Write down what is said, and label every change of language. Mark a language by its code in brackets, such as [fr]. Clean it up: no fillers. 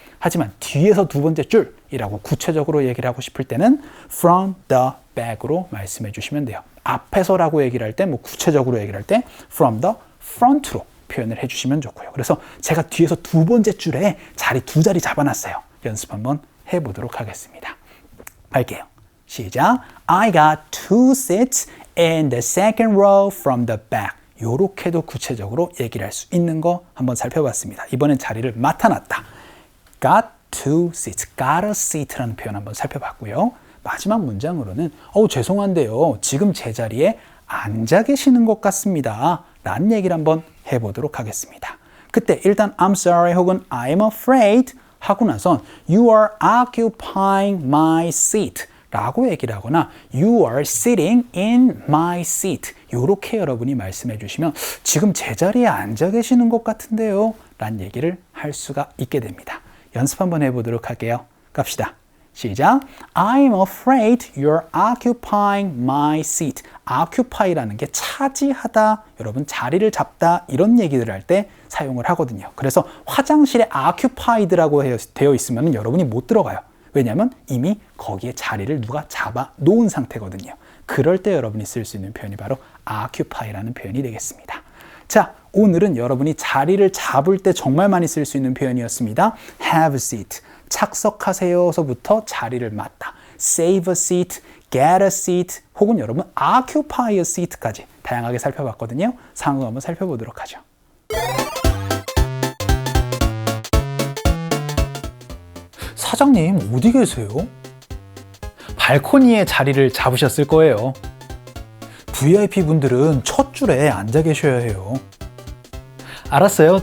[ko] 하지만 뒤에서 두 번째 줄이라고 구체적으로 얘기를 하고 싶을 때는 [en] from the back [ko] 으로 말씀해 주시면 돼요. 앞에서라고 얘기를 할 때, 뭐 구체적으로 얘기를 할 때 [en] from the front [ko] 로 표현을 해주시면 좋고요. 그래서 제가 뒤에서 두 번째 줄에 자리 두 자리 잡아놨어요. 연습 한번 해보도록 하겠습니다. 할게요. 시작. [en] I got 2 seats in the second row from the back. [ko] 요렇게도 구체적으로 얘기를 할 수 있는 거 한번 살펴봤습니다. 이번엔 자리를 맡아놨다. [en] got 2 seats, got a seat [ko] 라는 표현 한번 살펴봤고요. 마지막 문장으로는 죄송한데요. 지금 제 자리에 앉아 계시는 것 같습니다. 라는 얘기를 한번 해보도록 하겠습니다. 그때 일단 [en] I'm sorry [ko] 혹은 [en] I'm afraid [ko] 하고 나선 [en] You are occupying my seat [ko] 라고 얘기를 하거나 [en] You are sitting in my seat [ko] 이렇게 여러분이 말씀해 주시면 지금 제 자리에 앉아 계시는 것 같은데요 라는 얘기를 할 수가 있게 됩니다. 연습 한번 해보도록 할게요. 갑시다. 시작. [en] I'm afraid you're occupying my seat. [ko] occupy라는 게 차지하다, 여러분 자리를 잡다 이런 얘기들을 할 때 사용을 하거든요. 그래서 화장실에 occupied라고 되어 있으면 여러분이 못 들어가요. 왜냐하면 이미 거기에 자리를 누가 잡아 놓은 상태거든요. 그럴 때 여러분이 쓸 수 있는 표현이 바로 occupy라는 표현이 되겠습니다. 자, 오늘은 여러분이 자리를 잡을 때 정말 많이 쓸 수 있는 표현이었습니다. [en] have a seat. [ko] 착석하세요서부터 자리를 맡다. [en] save a seat, get a seat, [ko] 혹은 여러분 [en] occupy a seat [ko] 까지 다양하게 살펴봤거든요. 상호 한번 살펴보도록 하죠. 사장님 어디 계세요? 발코니에 자리를 잡으셨을 거예요. VIP 분들은 첫 줄에 앉아 계셔야 해요. 알았어요.